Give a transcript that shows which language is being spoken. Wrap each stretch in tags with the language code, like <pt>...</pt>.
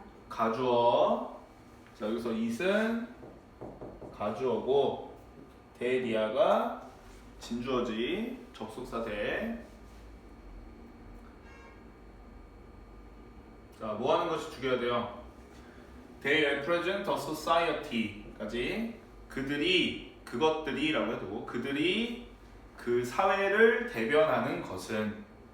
<ko>가주어. 자, 여기서 it은 가주어고 대리아가 진주어지, 접속사 대. 자, 뭐 하는 것이 중요해야 돼요?</ko> <en>They represent a society</en> <ko>까지. 그들이, 그것들이라고 해도 그들이 그 사회를 대변하는 것은.</ko>